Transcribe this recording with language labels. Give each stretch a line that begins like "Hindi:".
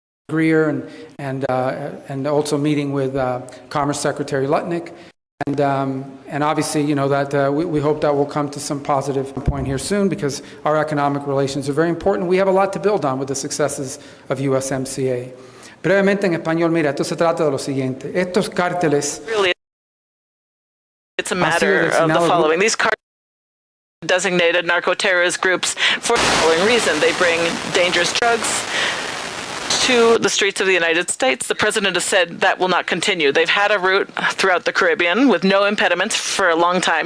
English: Greer and also meeting with Commerce Secretary Lutnick. And obviously, you know, that we hope that will come to some positive point here soon because our economic relations are very important. We have a lot to build on with the successes of USMCA.
Spanish: Brevemente en español, mira, esto se trata de lo siguiente. Estos cárteles...
English: Really, it's a matter of the following. These designated narco-terrorist groups for the following reason. They bring dangerous drugs to the streets of the United States. The president has said that will not continue. They've had a route throughout the Caribbean with no impediments for a long time.